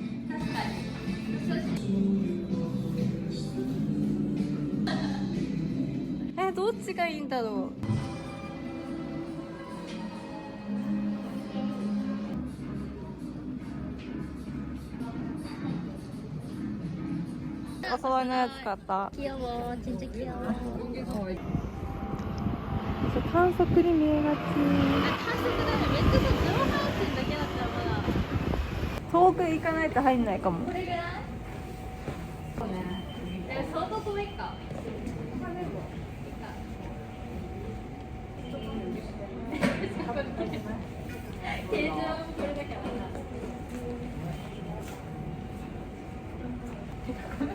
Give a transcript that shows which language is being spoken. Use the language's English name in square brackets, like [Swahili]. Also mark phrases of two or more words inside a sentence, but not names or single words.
[Japanese] どっちがいいんだろう。お揃いのやつ買った。 [Korean] 귀여워、진짜 귀여워。 [Japanese] 観測に見えがち。観測だね。めっちゃさ、ゼロハウスだけだったらまだ。遠く行かないと入んないかも。これぐらい？相当遠いか。形状もこれだからな。